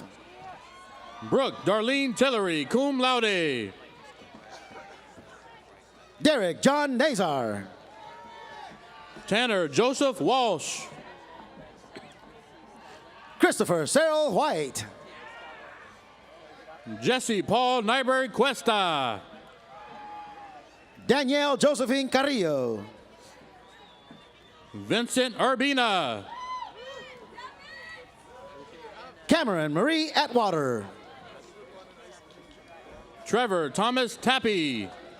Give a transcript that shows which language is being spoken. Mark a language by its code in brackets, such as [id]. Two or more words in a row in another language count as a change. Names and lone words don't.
[en] Brooke Darlene Tillery, [la] cum laude. [en] Derek John Nazar. Tanner Joseph Walsh. Christopher Cyril White. Jesse Paul Nyberg Cuesta. Danielle Josephine Carrillo. Vincent Urbina. Cameron Marie Atwater. Trevor Thomas Tappy.